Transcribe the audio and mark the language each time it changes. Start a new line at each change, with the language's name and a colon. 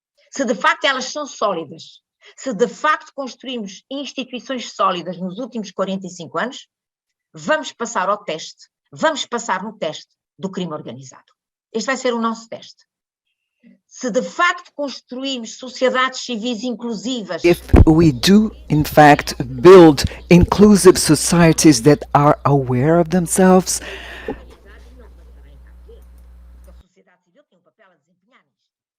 Portuguese: Se de facto elas são sólidas, se de facto construímos instituições sólidas nos últimos 45 anos, vamos passar ao teste, vamos passar no teste do crime organizado. Este vai ser o nosso teste. Se de facto construímos sociedades civis inclusivas,
English: If we do, in fact, build inclusive societies that are aware of themselves,
Portuguese: a sociedade civil tem um papel a desempenhar nisto.